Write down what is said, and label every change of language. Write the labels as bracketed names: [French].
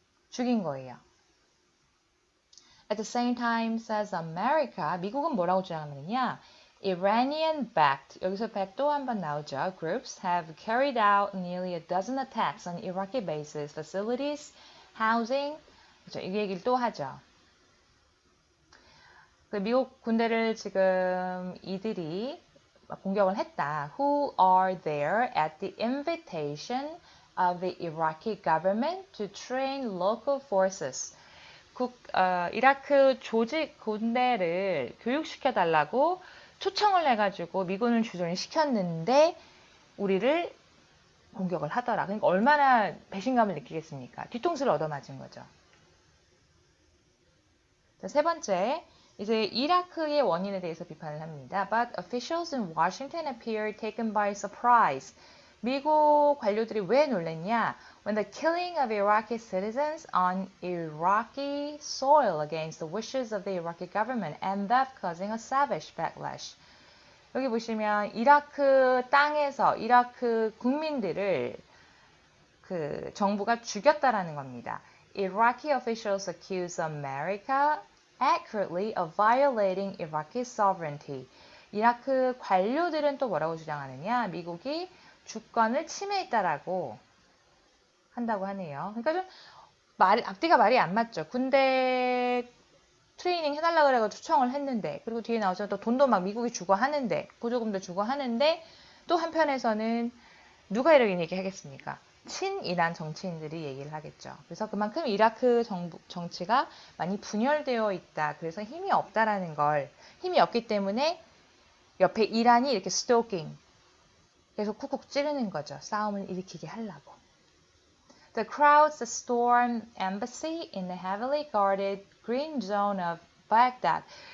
[Korean] 죽인 거예요. [English] At the same time, says America, [Korean] 미국은 뭐라고 주장하느냐? Iranian-backed, 여기서 back 또 한 번 나오죠. [English] Groups have carried out nearly a dozen attacks on Iraqi bases, facilities, housing. [Korean] 그렇죠. 이 얘기를 또 하죠. 미국 군대를 지금 이들이 공격을 했다. [English] Who are there at the invitation of the Iraqi government to train local forces. [Korean] 이라크 조직 군대를 교육시켜달라고 초청을 해가지고 미군을 주둔을 시켰는데 우리를 공격을 하더라. 그러니까 얼마나 배신감을 느끼겠습니까? 뒤통수를 얻어맞은 거죠. 자, 세 번째, 이제 이라크의 원인에 대해서 비판을 합니다. [English] But officials in Washington appear taken by surprise. [Korean] 미국 관료들이 왜 놀랬냐? [English] When the killing of Iraqi citizens on Iraqi soil against the wishes of the Iraqi government ended up causing a savage backlash. [Korean] 여기 보시면 이라크 땅에서 이라크 국민들을 그 정부가 죽였다라는 겁니다. [English] Iraqi officials accuse America accurately of violating Iraqi sovereignty. [Korean] 이라크 관료들은 또 뭐라고 주장하느냐? 미국이 주권을 침해했다라고 한다고 하네요. 그러니까 좀 앞뒤가 말이 안 맞죠. 군대 트레이닝 해달라고 그래서 초청을 했는데 그리고 뒤에 나오죠. 또 돈도 막 미국이 주고 하는데 보조금도 주고 하는데 또 한편에서는 누가 이렇게 얘기하겠습니까? 친이란 정치인들이 얘기를 하겠죠. 그래서 그만큼 이라크 정치가 많이 분열되어 있다. 그래서 힘이 없다라는 걸 힘이 없기 때문에 옆에 이란이 이렇게 스토킹 계속 쿡쿡 찌르는 거죠. 싸움을 일으키게 하려고. [English] The crowds stormed embassy in the heavily guarded green zone of Baghdad.